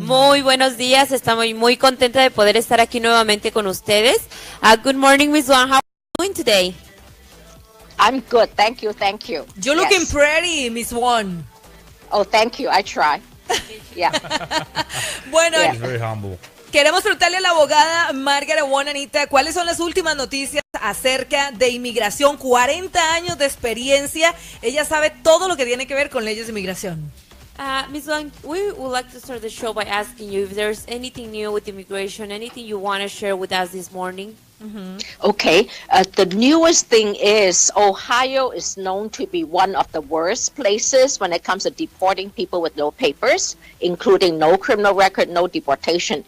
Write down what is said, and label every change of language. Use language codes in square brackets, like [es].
[es] Muy buenos días, estamos muy contenta de poder estar aquí nuevamente con ustedes. [en] Good morning, Miss Wong, how are you doing today? I'm good, thank you, thank you. You're looking pretty, Miss Wong. Oh, thank you, I try. Yeah. [es] Bueno, [en] She's very humble. [es] Queremos preguntarle a la abogada Margaret Wong, Anita, ¿cuáles son las últimas noticias acerca de inmigración? 40 años de experiencia, ella sabe todo lo que tiene que ver con leyes de inmigración. [en] Ms. Wong, we would like to start the show by asking you if there's anything new with immigration, anything you want to share with us this morning. Okay, the newest thing is Ohio is known to be one of the worst places when it comes to deporting people with no papers, including no criminal record, no deportation.